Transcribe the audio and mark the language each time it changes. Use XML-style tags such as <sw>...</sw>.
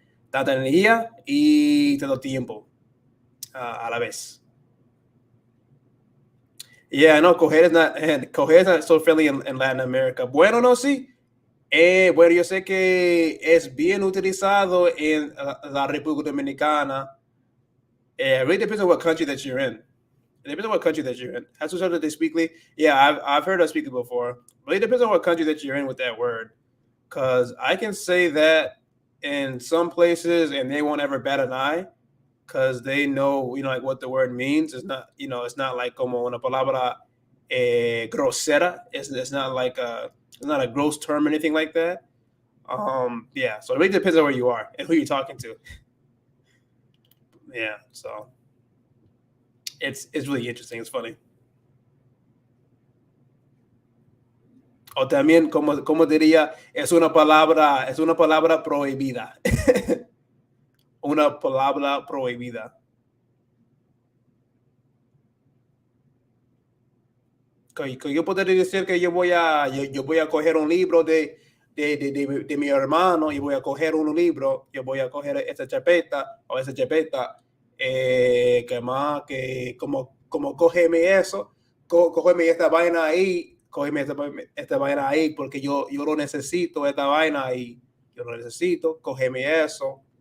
<es>Tanta energía y tanto tiempo a la vez.</es> <en>Yeah, no, coger is not so friendly in Latin America.</en> <es>Bueno, no, sí. Bueno, yo sé que es bien utilizado en la República Dominicana.</es> <en>It really depends on what country that you're in. It depends on what country that you're in. Has to that they speak. Yeah, I've heard us speak it before. But it depends on what country that you're in with that word. Because I can say that in some places and they won't ever bat an eye because they know, like what the word means. It's not, it's not like</en> <es>como una palabra grosera.</es> <en>It's not like it's not a gross term or anything like that. Yeah, so it really depends on where you are and who you're talking to. Yeah, so it's really interesting. It's funny.</en> <es>O también, como diría, es una palabra prohibida. Una palabra prohibida. Que yo podría decir que yo voy a coger un libro de mi hermano y voy a coger un libro, yo voy a coger esa chapeta o esa chapeta, que más, que como cógeme eso, cógeme esta vaina ahí, cógeme esta vaina ahí porque yo lo necesito, esta vaina ahí, yo lo necesito, cógeme eso.</es>